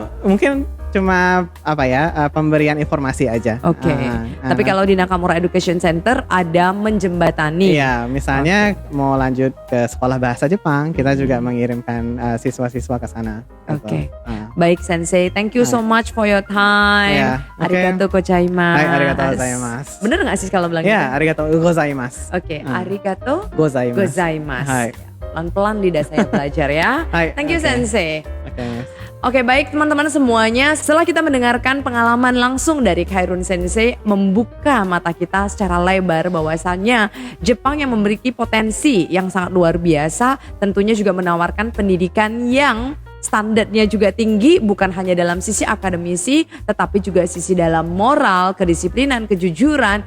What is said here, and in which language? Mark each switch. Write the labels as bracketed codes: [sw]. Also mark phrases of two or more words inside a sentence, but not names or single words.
[id] Mungkin cuma apa ya, pemberian informasi aja. Oke. Tapi kalau di Nakamura Education Center ada menjembatani. Iya, misalnya mau lanjut ke sekolah bahasa Jepang, kita juga mengirimkan siswa-siswa ke sana. Oke. Baik Sensei, [en] thank you so much for your time. Yeah, okay. [ja] ありがとうございます. はい、ありがとうございます. [id] Bener gak sih kalau bilang Ya, [ja] ありがとうございます. Oke, ありがとう Gozaimasu. gozaimasu. Hai. [id] Pelan-pelan lidah saya belajar ya. [ja] Hai, [en] Thank you Sensei. [id] Oke. Oke, baik teman-teman semuanya, setelah kita mendengarkan pengalaman langsung dari Khairun Sensei, membuka mata kita secara lebar bahwasannya Jepang yang memiliki potensi yang sangat luar biasa, tentunya juga menawarkan pendidikan yang standarnya juga tinggi, bukan hanya dalam sisi akademisi tetapi juga sisi dalam moral, kedisiplinan, kejujuran.